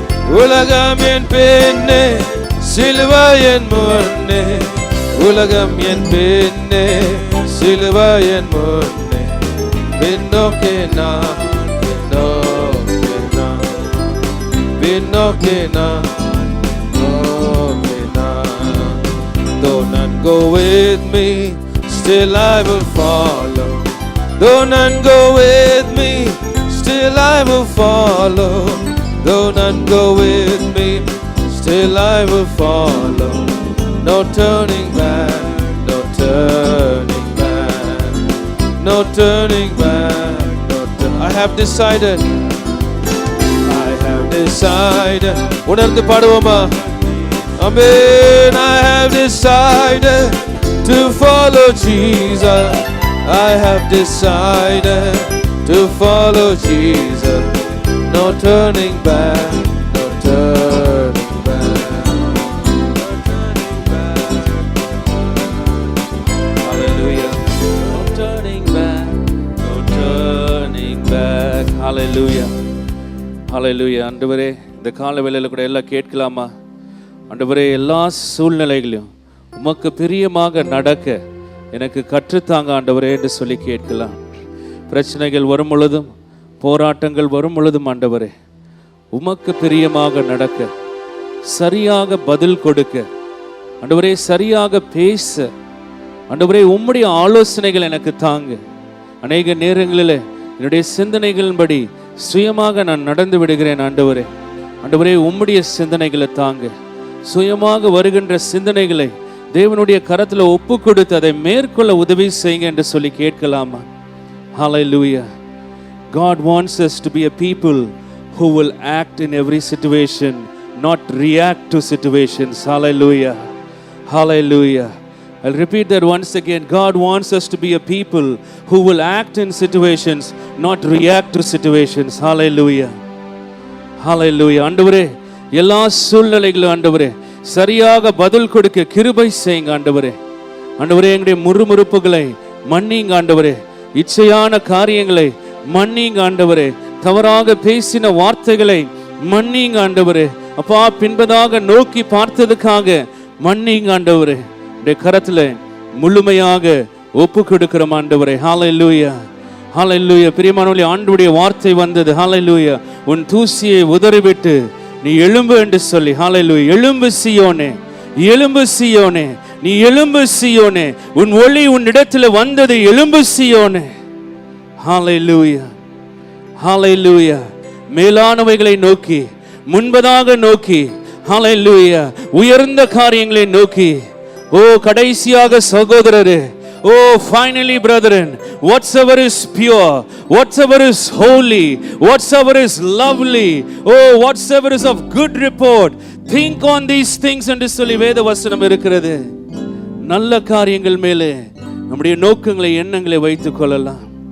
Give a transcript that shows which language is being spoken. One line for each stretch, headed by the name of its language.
Tamil: உலகம் என் பின்னே, சிலுவை என் முன்னே. உலகம் என் பின்னே, சிலுவை என் முன்னே. பின்னோக்கே நான், பின்னோக்கே நான், பின்னோக்கே நான், பின்னோக்கே நான்.
English: Though none go with me, still I will follow. Though none go with me, still I will follow. Though none go with me, still I will follow. No turning back, no turning back, no turning back, no I have decided, I have decided.
Tamil: உணர்ந்து பாடுவோமா?
English: Amen. I have decided to follow Jesus. I have decided to follow Jesus. No turning back, no turning back, no turning back. Hallelujah. No turning back, no turning back. Hallelujah. Hallelujah.
Tamil: ஆண்டவரே, இந்த கால வேளையில கூட எல்லாம் கேட்கலாமா? ஆண்டவரே, எல்லா சூழ்நிலைகளையும் உமக்கு பிரியமாக நடக்க எனக்கு கற்றுத்தாங்க ஆண்டவரே என்று சொல்லி கேட்கலாம். பிரச்சனைகள் வரும் பொழுதும், போராட்டங்கள் வரும் பொழுதும் ஆண்டவரே, உமக்கு பிரியமாக நடக்க, சரியாக பதில் கொடுக்க ஆண்டவரே, சரியாக பேச ஆண்டவரே, உம்முடைய ஆலோசனைகள் எனக்கு தாங்க. அநேக நேரங்களில் என்னுடைய சிந்தனைகளின்படி சுயமாக நான் நடந்து விடுகிறேன் ஆண்டவரே. ஆண்டவரே, உம்முடைய சிந்தனைகளை தாங்க. சுயமாக வருகின்ற சிந்தனைகளை தேவனுடைய கரத்தில் ஒப்பு கொடுத்து அதை மேற்கொள்ள உதவி செய்யுங்க என்று சொல்லி கேட்கலாமா?
English: Hallelujah. God wants us to be a people who will act in every situation, not react to situations. Hallelujah. Hallelujah. I'll repeat that once again. God wants us to be a people who will act in situations, not react to situations. Hallelujah. Hallelujah.
Tamil: ஆண்டவரே, எல்லா சூழ்நிலைகளும் ஆண்டவரே சரியாக பதில் கொடுக்க கிருபை செய்யுங்க ஆண்டவரே. ஆண்டவரே, எங்களுடைய முறுமுறுப்புகளை மன்னிங்க ஆண்டவரே. இச்சையான காரியங்களை மன்னிங்க ஆண்டவரே. தவறாக பேசின வார்த்தைகளை மன்னிங்க ஆண்டவரே. அப்பா, பின்பதாக நோக்கி பார்த்ததுக்காக மன்னிங்க ஆண்டவரே. உடைய கரத்துல முழுமையாக ஒப்பு கொடுக்கிறோம் ஆண்டவரே. ஹல்லேலூயா. ஹல்லேலூயா. பிரியமானவர்களே, ஆண்டவருடைய வார்த்தை வந்தது. ஹல்லேலூயா. உன் தூசியை உதறிவிட்டு நீ எழும்பு என்று சொல்லி. ஹல்லேலூயா. எழும்பு சீயோனே, எழும்பு சீயோனே, நீ எழும்பு சீயோனே, உன் ஒளி உன்னிடத்தில் வந்தது. எழும்பு சீயோனே. ஹல்லேலூயா. ஹல்லேலூயா. மேலானவைகளை நோக்கி, முன்பதாக நோக்கி, ஹல்லேலூயா, உயர்ந்த காரியங்களை நோக்கி. ஓ கடைசியாக சகோதரரே,
English: oh finally brethren, whatsoever is pure, whatsoever is holy, whatsoever is lovely, oh whatsoever is of good report, think on these things
Tamil: என்று சொல்லி வேத வசனம் இருக்கிறது. நல்ல காரியங்கள் மேலே நம்முடைய நோக்கங்களை, எண்ணங்களை வைத்துக் கொள்ளலாம்.